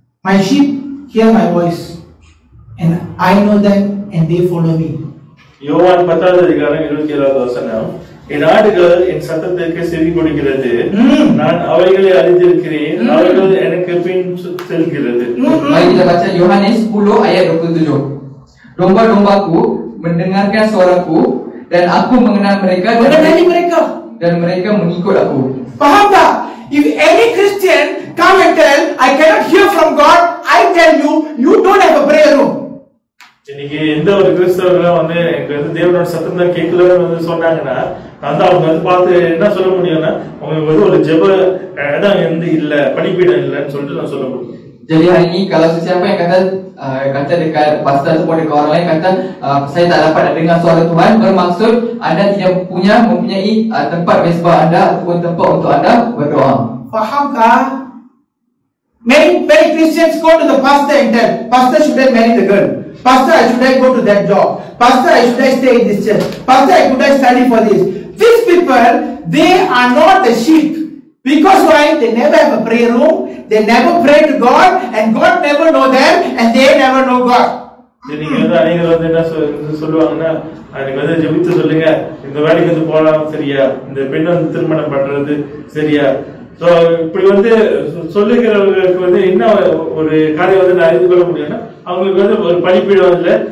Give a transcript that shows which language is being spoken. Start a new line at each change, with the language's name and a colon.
English: My sheep hear my voice, and I know them and they follow me.
Tamil: யோவான் 10:27 என் ஆடுகள் என் சத்தத்திற்கு செவி கொடுக்கிறது, நான் அவைகளை அறிந்திருக்கிறேன், அவைகள் எனக்கு பின் செல்கிறது.
Malay: Mari kita baca Yohanes 10 ayat 27. Domba-dombaku mendengarkan suaraku dan aku mengenali mereka dan mereka mengikut aku. Faham tak?
English: If any Christian come and tell I cannot hear from God, I tell you, you don't have a prayer room.
Tamil: இன்னைக்கு எந்த ஒரு கிறிஸ்தவர்களும் வந்து எனக்கு வந்து தேவனோட சத்தம் தான் கேட்கலன்னு வந்து சொன்னாங்கன்னா, வந்து அவங்க வந்து பார்த்து என்ன சொல்ல முடியும்னா, அவங்களுக்கு வந்து ஒரு ஜெப இடம் வந்து இல்ல, பலிபீடம் இல்லைன்னு சொல்லிட்டு நான் சொல்ல முடியும்.
Malay: Jadi hari ini kalau sesiapa yang kata dekat pastor ataupun dekat orang lain kata saya tak dapat nak dengar suara Tuhan, bermaksud anda tidak mempunyai tempat mesbah anda ataupun tempat untuk anda berdoa. Faham kah?
English: Many Christians go to the pastor and tell, Pastor, should I marry the girl? Pastor, should I go to that job? Pastor, should I stay in this church? Pastor, should I study for this? These people, they are not the sheep. Because why? They never have a prayer room, they never pray to God, and God never know them, and they never know God.
Tamil: நீங்க வந்து அனைவரும் வந்து என்ன சொல்லுவாங்கன்னா, எனக்கு வந்து ஜெபித்து சொல்லுங்க, இந்த வேலைக்கு வந்து போலாம் சரியா, இந்த பெண் வந்து திருமணம் பண்றது சரியா. சோ இப்படி வந்து சொல்லுகிறவர்களுக்கு வந்து என்ன ஒரு காரியம் வந்து நான் அறிந்து கொள்ள முடியும்னா, அவங்களுக்கு வந்து ஒரு பலிப்பீடம் இல்லை.